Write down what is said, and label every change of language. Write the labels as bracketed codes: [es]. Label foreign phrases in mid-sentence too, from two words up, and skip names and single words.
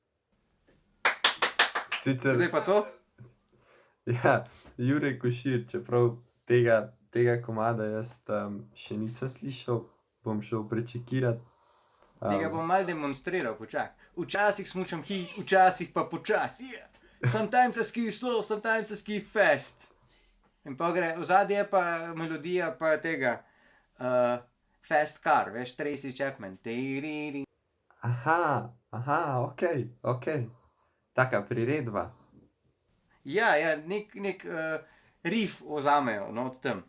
[sl] Sicer... Zdaj pa to? Ja, Jure Košir, čeprav tega komada jaz še nisem slišal, bom šel prečekirat. Tega bom malo demonstriral, počak. Včasih smučam hit, včasih pa počas. Yeah. [en] Sometimes I ski slow, sometimes I ski fast. [sl] In pa gre, vzadje je pa melodija pa tega Fast Car, veš, Tracy Chapman. Aha, okej. Taka priredba. Ja, nek riff vzamejo, no, od tam.